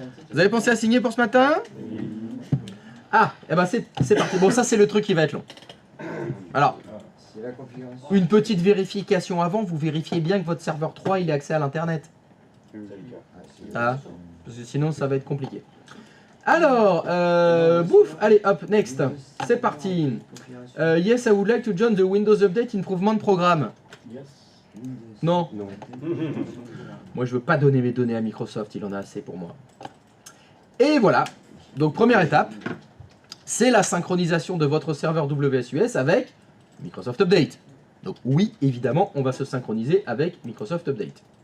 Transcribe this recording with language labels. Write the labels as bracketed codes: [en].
[fr] Vous avez pensé à signer pour ce matin? Ah, et ben c'est parti. Bon ça c'est le truc qui va être long. Alors. C'est la configuration. Une petite vérification avant, vous vérifiez bien que votre serveur 3 il ait accès à l'internet. Ah, parce que sinon ça va être compliqué. Alors, bouf, allez hop, next. C'est parti. [en] Yes, I would like to join the Windows Update Improvement Program. [fr] Non. Non. Moi je veux pas donner mes données à Microsoft, il en a assez pour moi. Et voilà. Donc première étape, c'est la synchronisation de votre serveur WSUS avec Microsoft Update. Donc oui, évidemment, on va se synchroniser avec Microsoft Update.